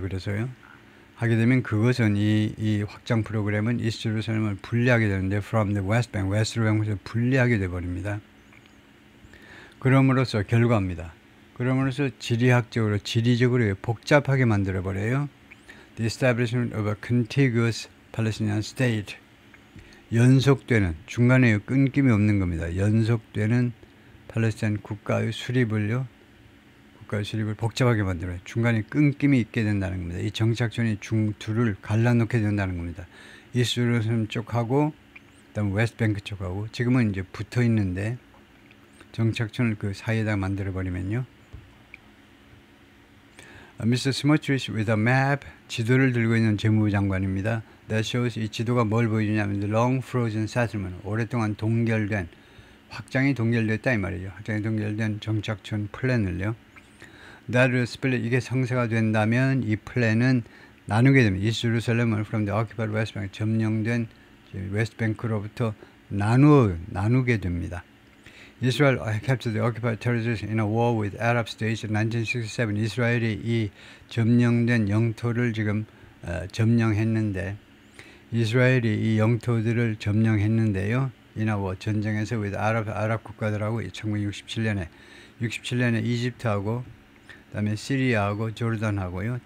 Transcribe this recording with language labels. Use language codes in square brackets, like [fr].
[ko] 그래서요 하게 되면 그것은 이 확장 프로그램은 이스트 제루살렘을 분리하게 되는데 [en] from the West Bank, [ko] 웨스트뱅크에서 분리하게 되어버립니다. 그럼으로써 결과입니다. 그러므로서 지리적으로 복잡하게 만들어버려요. [en] The establishment of a contiguous Palestinian state. [ko] 연속되는, 중간에 끊김이 없는 겁니다. 연속되는 팔레스타인 국가의 수립을 복잡하게 만들어요. 중간에 끊김이 있게 된다는 겁니다. 이 정착촌이 둘을 갈라놓게 된다는 겁니다. 이스트 제루살렘 쪽하고 그다음 웨스트뱅크 쪽하고 지금은 이제 붙어 있는데 정착촌을 그 사이에다 만들어 버리면요. [en] Mr. Smotrich with a map, [ko] 지도를 들고 있는 재무부 장관입니다. [en] That shows, [ko] 이 지도가 뭘 보여주냐면 [en] the long frozen settlement, [ko] 오랫동안 동결된, 확장이 동결됐다 이 말이죠. 확장이 동결된 정착촌 플랜을요. [en] That will split, [ko] 이게 성사가 된다면 이 플랜은 나누게 됩니다. 이스트 제루살렘을 [en] from the occupied West Bank, [ko] 점령된 웨스트뱅크로부터 나누게 됩니다. [en] Israel captured the occupied territories in a war with Arab states in 1967. [ko] 이스라엘이 이 점령된 영토를 지금 점령했는데, 이스라엘이 이 영토들을 점령했는데요. [en] in a war, [ko] 전쟁에서 with 아랍 국가들하고 1967년에 이집트하고 그다음에 시리아하고 조르단하고요.